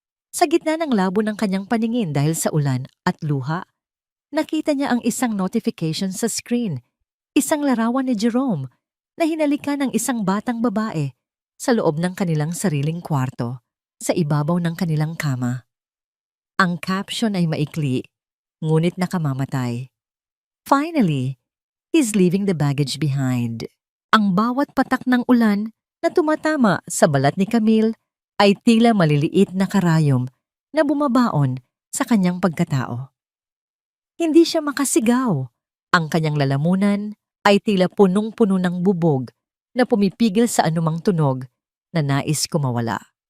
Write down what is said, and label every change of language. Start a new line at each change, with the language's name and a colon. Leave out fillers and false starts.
Filipino: Sa gitna ng labo ng kanyang paningin dahil sa ulan at luha, nakita niya ang isang notification sa screen. Isang larawan ni Jerome na hinalika ng isang batang babae sa loob ng kanilang sariling kwarto sa ibabaw ng kanilang kama. Ang caption ay maikli, ngunit nakamamatay.
English: Finally, he's leaving the baggage behind.
Filipino: Ang bawat patak ng ulan na tumatama sa balat ni Camille ay tila maliliit na karayom na bumabaon sa kanyang pagkatao. Hindi siya makasigaw. Ang kanyang lalamunan ay tila punong-puno ng bubog na pumipigil sa anumang tunog na nais kumawala.